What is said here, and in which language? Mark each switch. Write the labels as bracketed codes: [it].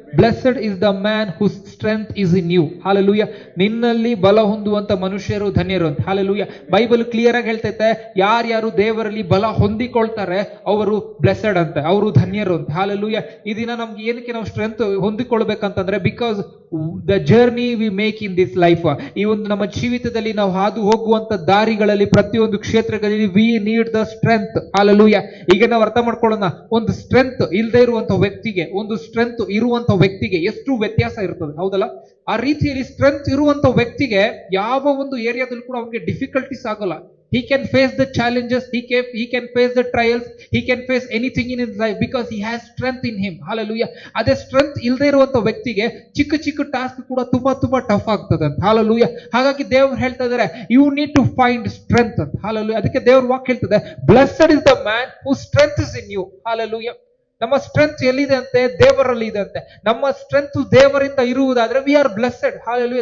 [en] Blessed is the man whose strength is in you. Hallelujah. [kn] ನಿನ್ನಲ್ಲಿ ಬಲ ಹೊಂದುವಂತ ಮನುಷ್ಯರು ಧನ್ಯರು ಅಂತ. Hallelujah. ಬೈಬಲ್ ಕ್ಲಿಯರ್ ಆಗಿ ಹೇಳ್ತೈತೆ, ಯಾರ್ಯಾರು ದೇವರಲ್ಲಿ ಬಲ ಹೊಂದಿಕೊಳ್ತಾರೆ ಅವರು ಬ್ಲೆಸ್ಸೆಡ್ ಅಂತ, ಅವರು ಧನ್ಯರು ಅಂತ. Hallelujah. ಈ ದಿನ ನಮ್ಗೆ ಏನಕ್ಕೆ ನಾವು strength ಹೊಂದಿಕೊಳ್ಬೇಕಂತಂದ್ರೆ, [en] because the journey we make in this life, [kn] ಈ ಒಂದು ನಮ್ಮ ಜೀವಿತದಲ್ಲಿ ನಾವು ಹಾದು ಹೋಗುವಂತ ದಾರಿಗಳಲ್ಲಿ ಪ್ರತಿಯೊಂದು ಕ್ಷೇತ್ರಗಳಲ್ಲಿ [en] We need the strength. [kn] Hallelujah. ಈಗ ನಾವು ಅರ್ಥ ಮಾಡ್ಕೊಳ್ಳೋಣ, ಒಂದು ಸ್ಟ್ರೆಂತ್ ಇಲ್ಲದೆ ಇರುವಂತ ವ್ಯಕ್ತಿಗೆ ಒಂದು ಸ್ಟ್ರೆಂತ್ ಇರುವಂತ ವ್ಯಕ್ತಿಗೆ ಎಷ್ಟು ವ್ಯತ್ಯಾಸ ಇರ್ತದೆ, ಹೌದಲ್ಲ? ಆ ರೀತಿಯಲ್ಲಿ ಸ್ಟ್ರೆಂತ್ ಇರುವಂತ ವ್ಯಕ್ತಿಗೆ ಯಾವ ಒಂದು ಏರಿಯಾದಲ್ಲೂ ಕೂಡ ಅವನಿಗೆ ಡಿಫಿಕಲ್ಟೀಸ್ ಆಗಲ್ಲ. [en] He can face the challenges, he can face the trials, he can face anything in his life because he has strength in him. Hallelujah. [kn] ಅದೇ ಸ್ಟ್ರೆಂತ್ ಇಲ್ಲದೆ ಇರುವಂತ ವ್ಯಕ್ತಿಗೆ ಚಿಕ್ಕ ಚಿಕ್ಕ ಟಾಸ್ಕ್ ಕೂಡ ತುಂಬಾ ತುಂಬಾ ಟಫ್ ಆಗ್ತದೆ ಅಂತ. Hallelujah. ಹಾಗಾಗಿ ದೇವರು ಹೇಳ್ತಾ ಇದ್ದಾರೆ, [en] you need to find strength [kn] ಅಂತ. Hallelujah. ಅದಕ್ಕೆ ದೇವ್ರ ವಾಕ್ಯ ಹೇಳ್ತದೆ, [en] Blessed is the man whose strength is in you. Hallelujah. [kn] ನಮ್ಮ ಸ್ಟ್ರೆಂತ್ ಎಲ್ಲಿದೆ ಅಂತೆ? ದೇವರಲ್ಲಿ ಇದೆ ಅಂತೆ. ನಮ್ಮ ಸ್ಟ್ರೆಂತ್ ದೇವರಿಂದ ಇರುವುದಾದ್ರೆ [en] We are blessed. [kn] ಹಾಲೆಲೂಯ.